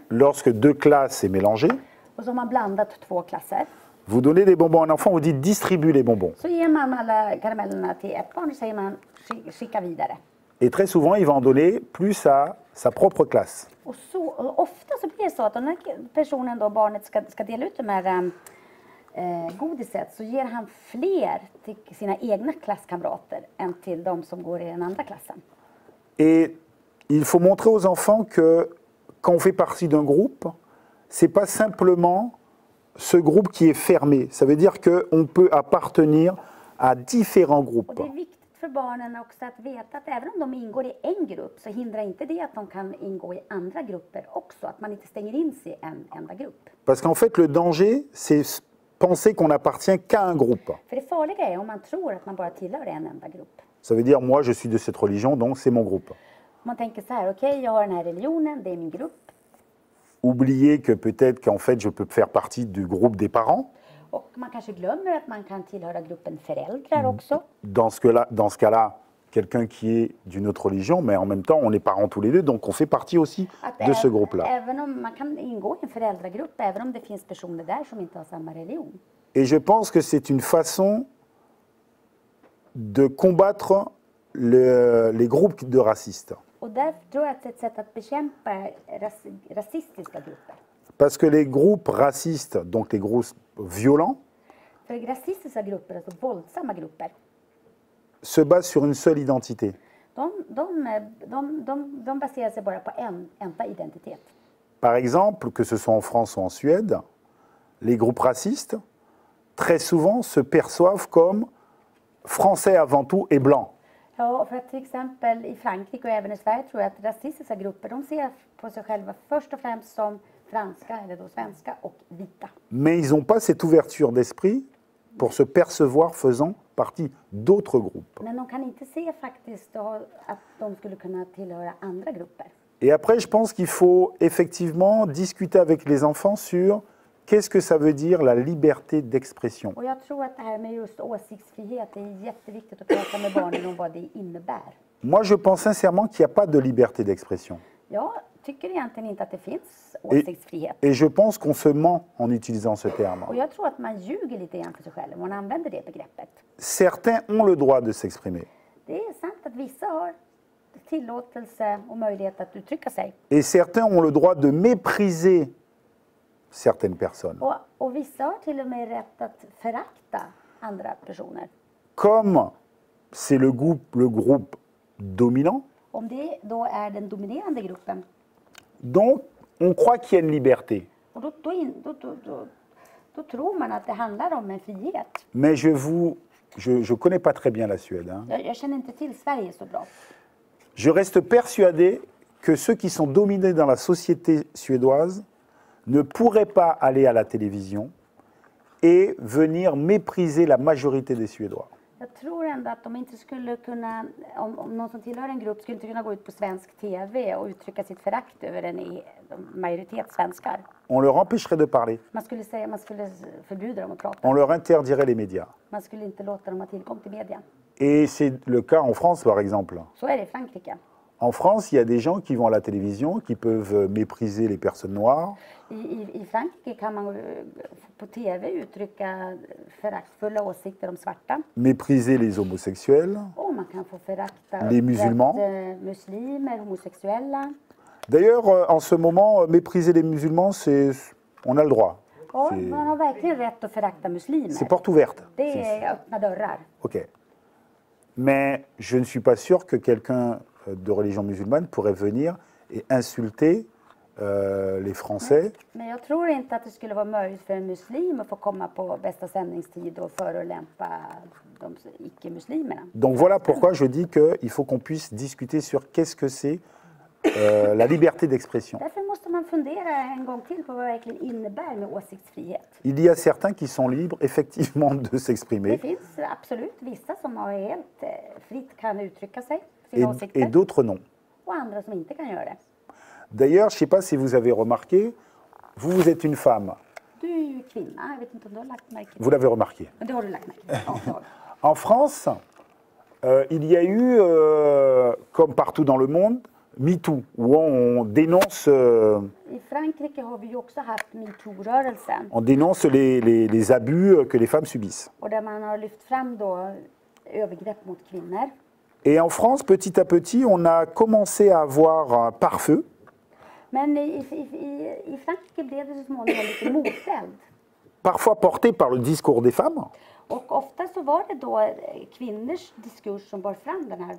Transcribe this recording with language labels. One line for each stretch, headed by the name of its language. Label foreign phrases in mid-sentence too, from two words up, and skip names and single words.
French: lorsque deux classes est mélangées,
Swedish: och så har man blandat 2 klasser,
French: vous donnez des bonbons à un enfant, vous dites distribue les bonbons.
Swedish: så ger man alla karamellerna till ett barn och säger man skicka vidare.
French: Et très souvent, il va en donner plus à sa propre classe.
Swedish: Och ofta så blir det så att om den här personen, då, barnet, ska dela ut de här godiset, så ger han fler till sina egna klasskamrater än till de som går i den andra klassen.
French: Et il faut montrer aux enfants que quand on fait partie d'un groupe, c'est pas simplement ce groupe qui est fermé. Ça veut dire qu'on peut appartenir à différents
Swedish: Och
French: groupes.
Swedish: det är viktigt för barnen också att veta att även om de ingår i en grupp så hindrar inte det att de kan ingå i andra grupper också. Att man inte stänger in sig i en enda grupp.
French: Parce qu'en fait, le danger, c'est penser qu'on n'appartient qu'à un groupe.
Swedish: För det farliga är om man tror att man bara tillhör en enda grupp.
French: Ça veut dire, moi, je suis de cette religion, donc c'est mon groupe.
Swedish: Man tänker så här, okej, jag har den här religionen, det är min grupp.
French: Oublier que peut-être qu'en fait, je peux faire partie du groupe des parents.
Swedish: Och man kanske glömmer att man kan tillhöra gruppen föräldrar också.
French: Dans ce cas-là, quelqu'un qui est d'une autre religion, mais en même temps, on est parents tous les deux, donc on fait partie aussi de ce groupe-là.
Swedish: Även om man kan ingå i en föräldragrupp, även om det finns personer där som inte har samma religion.
French: Et je pense que c'est une façon de combattre les groupes de racistes.
Swedish: Och därför tror jag att det är ett sätt att bekämpa rasistiska grupper.
French: Parce que les groupes racistes, donc les groupes violents,
Swedish: För rasistiska grupper, alltså våldsamma grupper,
French: se basent sur une seule identité.
Swedish: de baserar sig bara på en enda identitet.
French: Par exemple, que ce soit en France ou en Suède, les groupes racistes, très souvent, se perçoivent comme français avant tout et blancs.
Swedish: Ja, för att till exempel i Frankrike och även i Sverige tror jag att rasistiska grupper, de ser på sig själva först och främst som franska, eller då svenska, och vita.
French: Mais ils n'ont pas cette ouverture d'esprit pour se percevoir faisant partie d'autres groupes.
Swedish: Men de kan inte se faktiskt att de skulle kunna tillhöra andra grupper.
French: Et après, je pense qu'il faut effectivement discuter avec les enfants sur qu'est-ce que ça veut dire la liberté d'expression.
Swedish: Och jag tror att det här med just åsiktsfrihet är jätteviktigt att prata med barnen om vad det innebär.
French: Moi, je pense sincèrement qu'il n'y a pas de liberté d'expression.
Swedish: Jag tycker egentligen inte att det finns åsiktsfrihet.
French: Et je pense qu'on se ment en utilisant ce terme.
Swedish: Och jag tror att man ljuger lite grann för sig själv om man använder det begreppet.
French: Certains ont le droit de s'exprimer.
Swedish: Det är sant att vissa har tillåtelse och möjlighet att uttrycka sig.
French: Et certains ont le droit de mépriser certaines personnes.
Swedish: Och vissa har till och med rätt att förakta andra personer.
French: Comme c'est le groupe dominant,
Swedish: Om det då är den dominerande gruppen,
French: donc on croit qu'il y a une liberté.
Swedish: och då tror man att det handlar om en frihet.
French: Mais je connais pas très bien la Suède. Hein.
Swedish: Jag känner inte till Sverige så bra.
French: Je reste persuadé que ceux qui sont dominés dans la société suédoise ne pourraient pas aller à la télévision et venir mépriser la majorité des Suédois.
Swedish: Jag tror ändå att de inte skulle kunna, om någon som tillhör en grupp skulle inte kunna gå ut på svensk tv och uttrycka sitt förakt över en majoritet svenskar.
French: On leur empêcherait de parler.
Swedish: Man skulle förbjuda dem att prata.
French: On leur interdirait les médias.
Swedish: Man skulle inte låta dem ha tillgång till media.
French: Et c'est le cas en France, par exemple.
Swedish: Så är det i Frankrike.
French: En France, il y a des gens qui vont à la télévision, qui peuvent mépriser les personnes noires.
Swedish: I Frankrike kan man på tv uttrycka föraktfulla åsikter om svarta.
French: Mépriser les homosexuels.
Swedish: Och man kan få förakta
French: Les musulmans.
Swedish: muslimer, homosexuella.
French: D'ailleurs, en ce moment, mépriser les musulmans, on a le droit.
Swedish: Och man har verkligen rätt att förakta muslimer.
French: C'est porte ouverte.
Swedish: Det är öppna dörrar. Ok.
French: Mais je ne suis pas sûr que quelqu'un de religion musulmane pourrait venir et insulter les Français.
Swedish: Men jag tror inte att det skulle vara möjligt för en muslim att få komma på bästa sändningstid och förolämpa de icke-muslimerna.
French: Donc voilà pourquoi je dis qu'il faut qu'on puisse discuter sur qu'est-ce que c'est la liberté d'expression.
Swedish: Därför måste man fundera en gång till på vad det verkligen innebär med åsiktsfrihet.
French: Il y a certains qui sont libres effectivement de
Swedish: Det
French: s'exprimer
Swedish: finns absolut vissa som har helt fritt kan uttrycka sig, sina
French: et
Swedish: åsikter,
French: d'autres non.
Swedish: och andra som inte kan göra det.
French: D'ailleurs, je ne sais pas si vous avez remarqué, vous êtes une femme.
Swedish: Du är ju kvinna, jag vet inte om du har lagt märke till
French: Vous l'avez remarqué.
Swedish: men det har du lagt märke till. Ja, det har du.
French: En France, Il y a eu, comme partout dans le monde, MeToo, où on dénonce,
Swedish: I Frankrike har vi ju också haft metoo-rörelsen
French: on dénonce les abus que les femmes subissent.
Swedish: och där man har lyft fram då övergrepp mot kvinnor.
French: Et en France, petit à petit, on a commencé à avoir un pare-feu.
Swedish: Men i Frankrike blev det så småningom lite moteld.
French: Parfois porté par le discours des femmes,
Swedish: Och ofta så var det då kvinnors diskurs som bar fram den här